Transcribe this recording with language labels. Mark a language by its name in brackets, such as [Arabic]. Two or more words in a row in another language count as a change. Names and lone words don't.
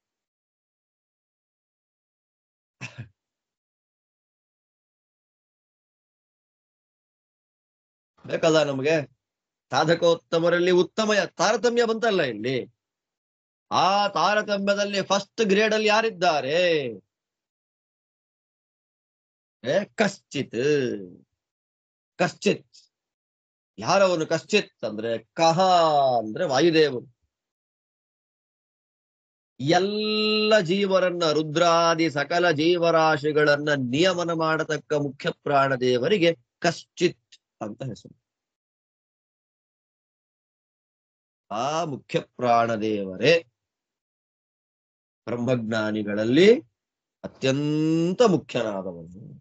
[Kannada] ಬೇಕಲ್ಲ ನಮ್ಗೆ. ಸಾಧಕೋತ್ತಮರಲ್ಲಿ ಉತ್ತಮ ತಾರತಮ್ಯ ಬಂತಲ್ಲ ಇಲ್ಲಿ. ಆ ತಾರತಮ್ಯದಲ್ಲಿ [English] first grade [Kannada] ಅಲ್ಲಿ ಯಾರಿದ್ದಾರೆ? ಕಶ್ಚಿತ್. ಕಶ್ಚಿತ್ ಯಾರವನು? ಕಶ್ಚಿತ್ ಅಂದ್ರೆ ಕಹ ಅಂದ್ರೆ ವಾಯುದೇವರು. ಎಲ್ಲ ಜೀವರನ್ನ, ರುದ್ರಾದಿ ಸಕಲ ಜೀವರಾಶಿಗಳನ್ನ ನಿಯಮನ ಮಾಡತಕ್ಕ ಮುಖ್ಯ ಪ್ರಾಣದೇವರಿಗೆ ಕಶ್ಚಿತ್ ಅಂತ ಹೆಸರು. ಆ ಮುಖ್ಯ ಪ್ರಾಣದೇವರೇ ಬ್ರಹ್ಮಜ್ಞಾನಿಗಳಲ್ಲಿ ಅತ್ಯಂತ ಮುಖ್ಯನಾದವನು.